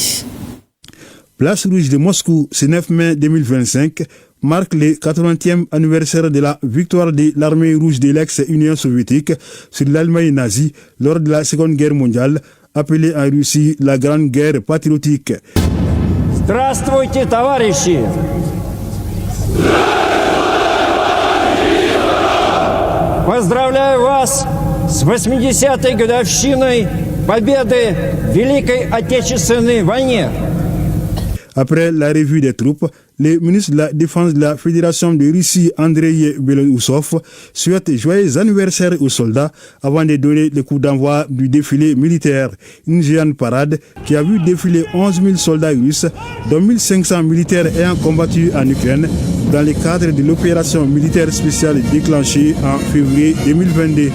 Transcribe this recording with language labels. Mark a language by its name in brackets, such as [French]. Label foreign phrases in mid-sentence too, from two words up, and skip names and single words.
[French] Place Rouge de Moscou, ce 9 mai 2025, marque le 80e anniversaire de la victoire de l'armée rouge de l'ex-Union soviétique sur l'Allemagne nazie lors de la Seconde Guerre mondiale, appelée en Russie la Grande Guerre patriotique. [Russian] Здравствуйте, товарищи! Поздравляю вас с 80-й годовщиной победы в Великой Отечественной войне. [French] Après la revue des troupes, le ministre de la Défense de la Fédération de Russie, Andrei Belousov, souhaite joyeux anniversaire aux soldats avant de donner le coup d'envoi du défilé militaire. Une géante parade qui a vu défiler 11 000 soldats russes, dont 1 500 militaires ayant combattu en Ukraine dans le cadre de l'opération militaire spéciale déclenchée en février 2022.